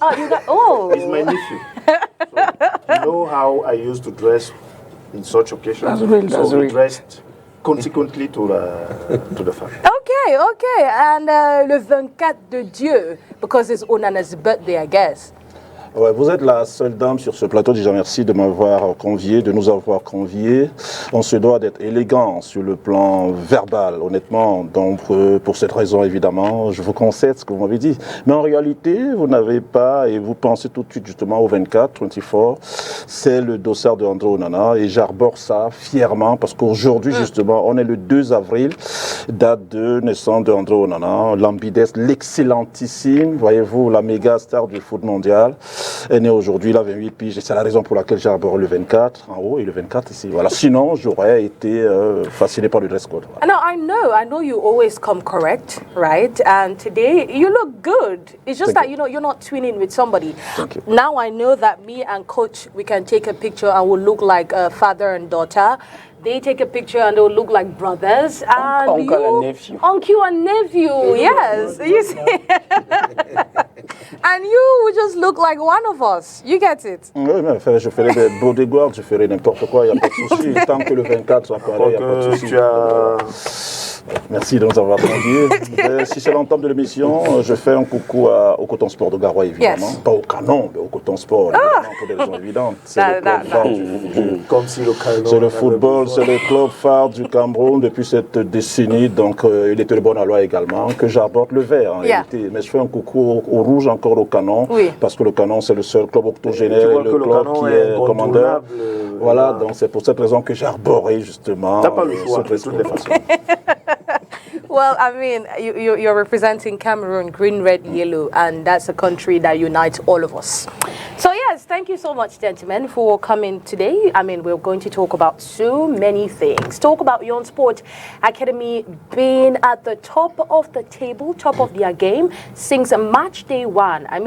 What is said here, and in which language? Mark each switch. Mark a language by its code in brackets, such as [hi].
[en] Oh, He's my nephew. So, you know how I used to dress in such occasions? That's we real. dressed consequently to the family. Okay. And [fr] le 24 de Dieu, [en] because it's Onana's birthday, I guess. [fr] Ouais, vous êtes la seule dame sur ce plateau. Déjà merci de m'avoir convié, de nous avoir conviés. On se doit d'être élégant sur le plan verbal, honnêtement. Donc, pour cette raison, évidemment, je vous concède ce que vous m'avez dit. Mais en réalité, vous n'avez pas, et vous pensez tout de suite justement au 24, c'est le dossard de André Onana. Et j'arbore ça fièrement parce qu'aujourd'hui, justement, on est le 2 avril, date de naissance de André Onana, l'ambidesque, l'excellentissime, voyez-vous, la méga star du foot mondial. Est né aujourd'hui, il a 28 piges, et c'est la raison pour laquelle j'ai arboré le 24 en haut et le 24 ici. Voilà. Sinon, j'aurais été fasciné par le dress code. Voilà. [en] No, I know you always come correct, right? And today, you look good. It's just that, you're not twinning with somebody. Thank you. Now I know that me and Coach, we can take a picture and we'll look like father and daughter. They take a picture and they'll look like brothers. And Uncle and nephew. Uncle and nephew, yes. You see? And you would just look like one of us. You get it? [fr] Oui, mais je ferai des bodyguards, je ferai n'importe quoi, il n'y a pas de souci. Tant que le 24 soit pareil, il n'y a pas de souci. Merci de nous avoir conviés. Si c'est l'entame de l'émission, je fais un coucou au Coton Sport de Garoua, évidemment. [en] Yes. [fr] Pas au Canon, mais au Coton Sport, évidemment, pour des raisons évidentes. C'est le club phare Comme si le Canon c'est le avait football, besoin. c'est le club phare du Cameroun depuis cette décennie. Donc, il était le bon aloi également, que j'aborde le vert en réalité. Mais je fais un coucou au rouge, encore au Canon, parce que le Canon, c'est le seul club octogénaire, le club qui est commandeur. Voilà, donc c'est pour cette raison que j'ai arboré justement. T'as pas le choix, de toutes les façons. [en] Well, you're representing Cameroon, green, red, yellow, and that's a country that unites all of us. So yes, thank you so much, gentlemen, for coming today. We're going to talk about so many things. Talk about Young Sport Academy being at the top of the table, top of their game since match day 1.